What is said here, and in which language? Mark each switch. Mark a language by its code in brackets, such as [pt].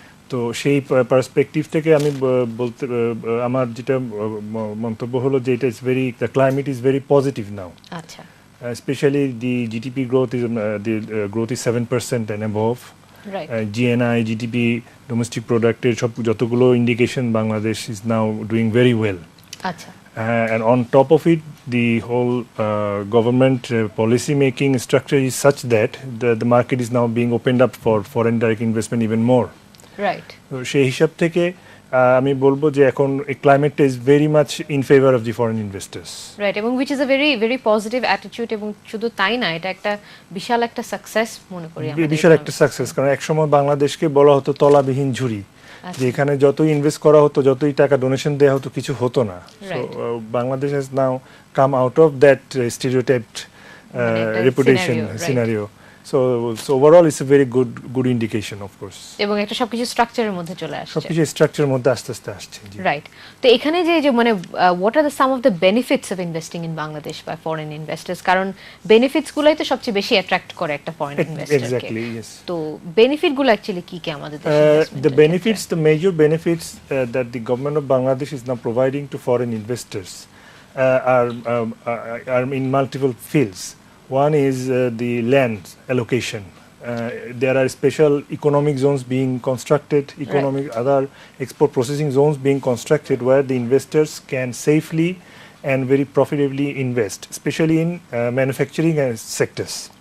[bn] তো সেই পার্সপেক্টিভ থেকে আমি বলতে আমার যেটা মন্তব্য হলো যে এটা is very, [en] The climate is very positive now. [bn] আচ্ছা। [en] Especially the GDP growth is growth is 7% and above. GNI, GDP, domestic product, [bn] যতগুলো [en] indication, Bangladesh is now doing very well. [bn] আচ্ছা। [en] And on top of it, the whole government policy making structure is such that the market is now being opened up for foreign direct investment even more. Right. So [bn] সেই হিসাব থেকে আমি বলবো যে এখন ক্লাইমেটটা [en] Is very much in favour of the foreign investors. [bn] Right, এবং [en] which is a very very positive attitude, [bn] এবং শুধু তাই না, এটা একটা বিশাল একটা সাকসেস মনে করি আমরা। বিশাল একটা সাকসেস, কারণ একসময় বাংলাদেশকে বলা হতো তলাবিহীন ঝুড়ি, যে এখানে যতই ইনভেস্ট করা হতো, যতই টাকা ডোনেশন দেওয়া হতো, কিছু হতো না। [en] So Bangladesh has now come out of that stereotyped reputation scenario. So overall it's a very good indication, of course. [bn] এবং একটা সবকিছু স্ট্রাকচারের মধ্যে চলে আসছে। সবকিছু স্ট্রাকচারের মধ্যে আস্তে আস্তে আসছে। রাইট। তো এখানে যে মানে [en] what are the some of the benefits of investing in Bangladesh by foreign investors? [bn] কারণ বেনিফিটস গুলাই তো সবচেয়ে বেশি অ্যাট্রাক্ট করে একটা ফরেন ইনভেস্টরকে। [en] Exactly, yes. [bn] তো বেনিফিট গুলো অ্যাকচুয়ালি কি কি আমাদের দেশে? [en] The major benefits that the government of Bangladesh is now providing to foreign investors are in multiple fields. One is the land allocation. There are special economic zones being constructed, other export processing zones being constructed, where the investors can safely and very profitably invest, especially in manufacturing sectors.